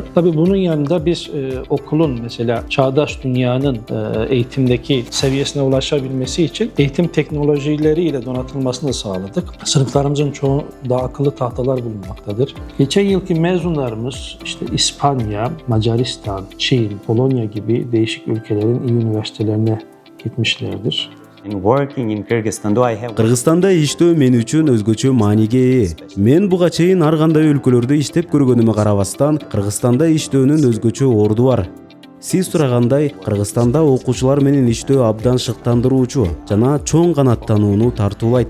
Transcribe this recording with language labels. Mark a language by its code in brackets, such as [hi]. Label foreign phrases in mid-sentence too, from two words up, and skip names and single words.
[tr] Tabii bunun yanında biz okulun mesela çağdaş dünyanın eğitimdeki seviyesine ulaşabilmesi için eğitim teknolojileriyle donatılmasını da sağladık. Sınıflarımızın çoğunda akıllı tahtalar bulunmaktadır. Geçen yılki mezunlarımız işte İspanya, Macaristan, Çin, Polonya gibi değişik ülkelerin iyi üniversitelerine gitmişlerdir. [ky] Кыргызстанда иштөө мен үчүн өзгөчө мааниге ээ. Мен буга чейин ар кандай өлкөлөрдө иштеп көргөнүмө карабастан, Кыргызстанда иштөөнүн өзгөчө орду бар. Сиз сурагандай, Кыргызстанда окуучулар менен иштөө абдан шыктандыруучу жана чоң канаттанууну тартуулайт.